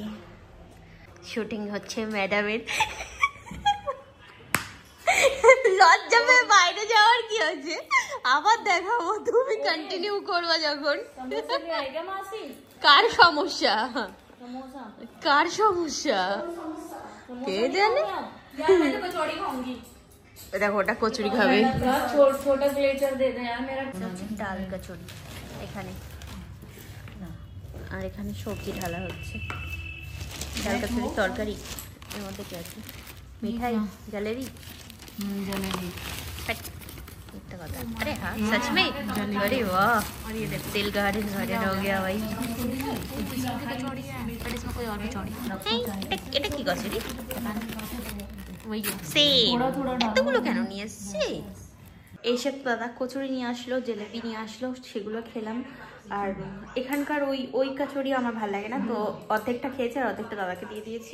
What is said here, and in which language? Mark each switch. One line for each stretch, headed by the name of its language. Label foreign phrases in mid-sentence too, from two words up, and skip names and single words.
Bangla: শুটিং হচ্ছে ম্যাডামের, লজ্জা পেয়ে বাইরে যাওয়ার কি আছে, আবার দেখাবো, তুমি কন্টিনিউ করবা যখন। কার সমস্যা, কার সমস্যা কে জানে। দেখো ওটা কচুরি খাবে,
Hindi: छोटा ग्लेचर दे दे यार मेरा।
Bangla: ডাল কচুরি এখানে, আর এখানে সবজি ঢালা হচ্ছে। ডাল কচুরি তরকারি, এর মধ্যে কি আছে? মিঠাই, জলেবি।
Hindi: जलेबी अरे हाँ सच में, अरे वाह, और ये दिल गार्डन हो गया भाई।
Bangla: এটা কি কচুরি? এতগুলো কেন নিয়ে এসছে? এইসব দাদা কচুরি নিয়ে আসলো, জিলেবি নিয়ে আসলো, সেগুলো খেলাম। আর এখানকার ওই কচুরি আমার ভালো লাগে না, তো অর্ধেকটা খেয়েছে আর অর্ধেকটা দাদাকে দিয়ে দিয়েছি।